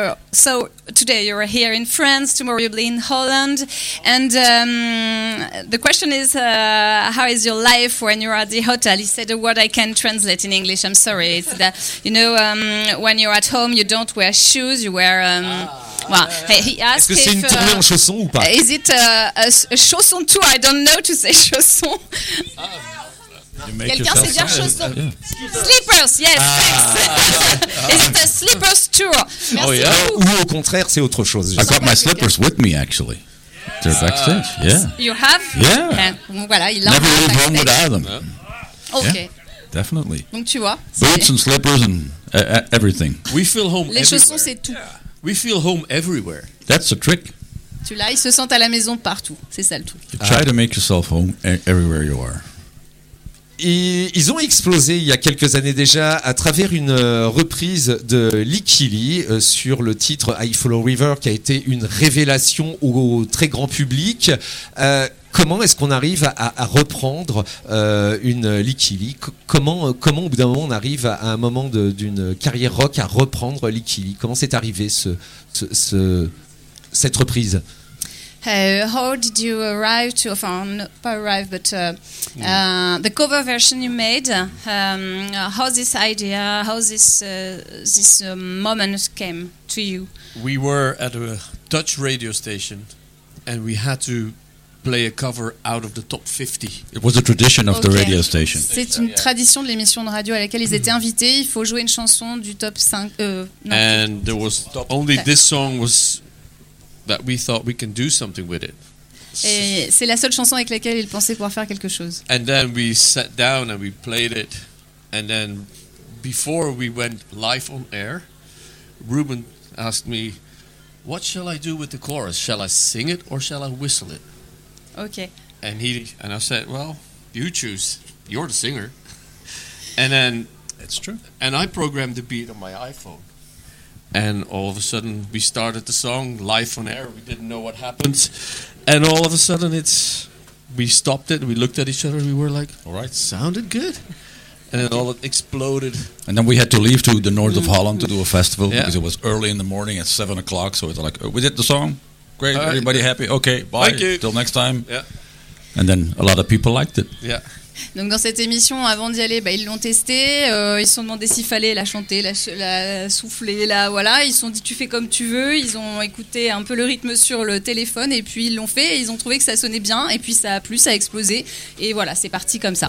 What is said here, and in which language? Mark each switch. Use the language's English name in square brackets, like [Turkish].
[English] So today you're here in France, tomorrow you'll be in Holland, and the question is, how is your life when you're at the hotel? He said a word I can translate in English, I'm sorry. It's that, you know, when you're at home, you don't wear shoes, you wear... [French] Est-ce que c'est une tournée en chaussons ou pas? [English] Is it a chausson tour? I don't know to say chausson. [French] Quelqu'un sait dire chausson? [English] Slippers, yes, thanks. Is it a slippers tour? Merci [French] Ou au contraire, c'est autre chose. [English] I got my slippers with me, actually. They're backstage, yeah. You have? Yeah. [French] Voilà, il a [English] never leave home without them. Okay. Yeah, definitely. [French] Donc tu vois. [English] Boots and slippers and everything. We feel home [French] Les Les chaussons, c'est tout. Yeah. [English] We feel home everywhere. That's a trick. [French] Tu l'as, ils se sentent à la maison partout. C'est ça le truc. [English] Try to make yourself home everywhere you are. [French] Ils ont explosé il y a quelques années déjà à travers une reprise de Licky Lee sur le titre I Follow River, qui a été une révélation au très grand public. Comment est-ce qu'on arrive à reprendre une Licky Lee? Comment au bout d'un moment on arrive à un moment d'une carrière rock à reprendre Licky Lee? Comment c'est arrivé cette reprise? [English] How did you arrive to, the cover version you made, how this idea, how this moment came to you? We were at a Dutch radio station and we had to play a cover out of the top 50. It was a tradition of the radio station. [French] C'est une tradition de l'émission de radio à laquelle ils étaient invités, il faut jouer une chanson du top 5. [English] And there was only this song was... that we thought we can do something with it. [French] Et c'est la seule chanson avec laquelle ils pensaient pouvoir faire quelque chose. [English] And then we sat down and we played it, and then before we went live on air, Ruben asked me, "What shall I do with the chorus? Shall I sing it or shall I whistle it?" Okay. And he and I said, "Well, you choose. You're the singer." And then that's true. And I programmed the beat on my iPhone. And all of a sudden, we started the song live on air. We didn't know what happened. And all of a sudden, we stopped it. We looked at each other. We were like, all right, sounded good. And then all it exploded. And then we had to leave to the north of Holland to do a festival because it was early in the morning at 7 o'clock. So it's like, we did the song. Great. All everybody right. happy? Okay. Bye. Thank you. Till next time. Yeah. And then a lot of people liked it. Yeah. [French] Donc dans cette émission, avant d'y aller, ils l'ont testé, ils se sont demandé s'il fallait la chanter, la souffler, voilà. Ils se sont dit tu fais comme tu veux, ils ont écouté un peu le rythme sur le téléphone et puis ils l'ont fait et ils ont trouvé que ça sonnait bien et puis ça a plu, ça a explosé et voilà, c'est parti comme ça.